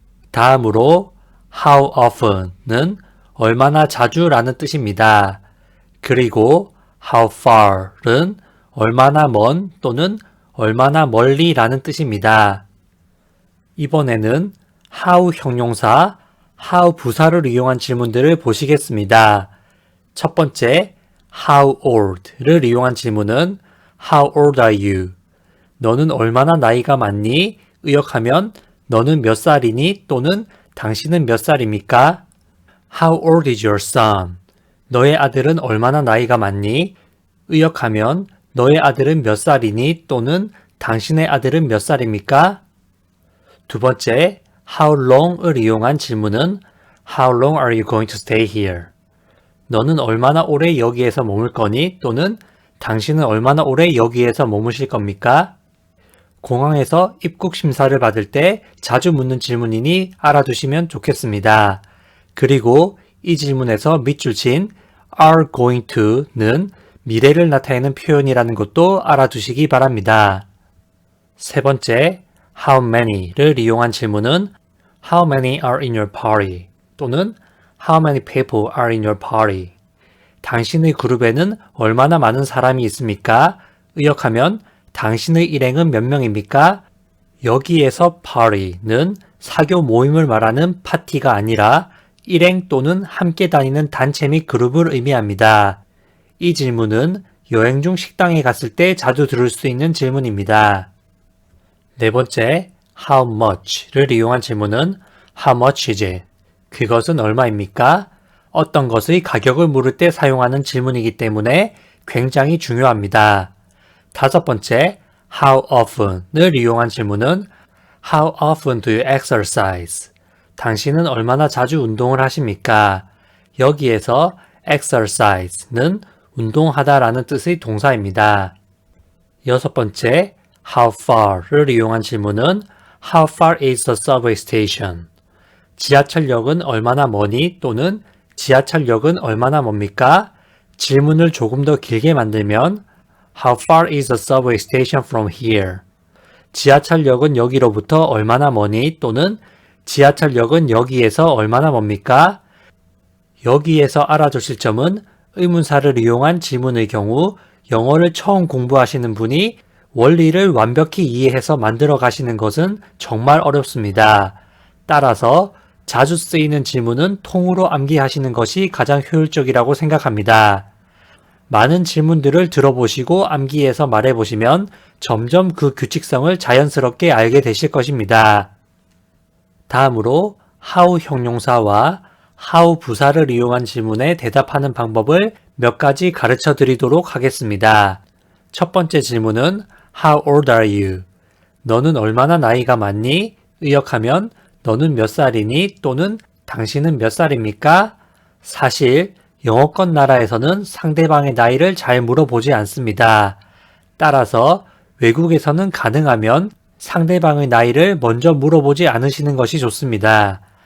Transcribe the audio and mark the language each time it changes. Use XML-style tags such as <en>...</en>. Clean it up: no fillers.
<ko>다음으로 how often는 얼마나 자주 라는 뜻입니다. 그리고 how far은 얼마나 먼 또는 얼마나 멀리 라는 뜻입니다. 이번에는 how 형용사, how 부사를 이용한 질문들을 보시겠습니다. 첫 번째, how old를 이용한 질문은</ko> <en>How old are you?</en> <ko>너는 얼마나 나이가 많니? 의역하면 너는 몇 살이니? 또는 당신은 몇 살입니까?</ko> <en>How old is your son?</en> <ko>너의 아들은 얼마나 나이가 많니? 의역하면 너의 아들은 몇 살이니? 또는 당신의 아들은 몇 살입니까? 두 번째, how long을 이용한 질문은</ko> <en>How long are you going to stay here?</en> <ko>너는 얼마나 오래 여기에서 머물 거니? 또는 당신은 얼마나 오래 여기에서 머무실 겁니까? 공항에서 입국 심사를 받을 때 자주 묻는 질문이니 알아두시면 좋겠습니다. 그리고 이 질문에서 밑줄 친 are going to는 미래를 나타내는 표현이라는 것도 알아두시기 바랍니다. 세 번째, how many를 이용한 질문은</ko> <en>How many are in your party? 또는 How many people are in your party?</en> <ko>당신의 그룹에는 얼마나 많은 사람이 있습니까? 의역하면 당신의 일행은 몇 명입니까? 여기에서 party는 사교 모임을 말하는 파티가 아니라 일행 또는 함께 다니는 단체 및 그룹을 의미합니다. 이 질문은 여행 중 식당에 갔을 때 자주 들을 수 있는 질문입니다. 네 번째, how much를 이용한 질문은</ko> <en>how much is it?</en> <ko>그것은 얼마입니까? 어떤 것의 가격을 물을 때 사용하는 질문이기 때문에 굉장히 중요합니다. 다섯 번째, how often을 이용한 질문은</ko> <en>How often do you exercise?</en> <ko>당신은 얼마나 자주 운동을 하십니까? 여기에서 exercise는 운동하다라는 뜻의 동사입니다. 여섯 번째, how far를 이용한 질문은</ko> <en>How far is the subway station?</en> <ko>지하철역은 얼마나 머니? 또는 지하철역은 얼마나 멉니까? 질문을 조금 더 길게 만들면</ko> <en>How far is the subway station from here?</en> <ko>지하철역은 여기로부터 얼마나 머니? 또는 지하철역은 여기에서 얼마나 멉니까? 여기에서 알아두실 점은 의문사를 이용한 질문의 경우 영어를 처음 공부하시는 분이 원리를 완벽히 이해해서 만들어 가시는 것은 정말 어렵습니다. 따라서 자주 쓰이는 질문은 통으로 암기하시는 것이 가장 효율적이라고 생각합니다. 많은 질문들을 들어보시고 암기해서 말해보시면 점점 그 규칙성을 자연스럽게 알게 되실 것입니다. 다음으로 how 형용사와 how 부사를 이용한 질문에 대답하는 방법을 몇 가지 가르쳐 드리도록 하겠습니다. 첫 번째 질문은</ko> <en>How old are you?</en> <ko>너는 얼마나 나이가 많니? 의역하면 너는 몇 살이니? 또는 당신은 몇 살입니까? 사실 영어권 나라에서는 상대방의 나이를 잘 물어보지 않습니다. 따라서 외국에서는 가능하면 상대방의 나이를 먼저 물어보지 않으시는 것이 좋습니다.</ko>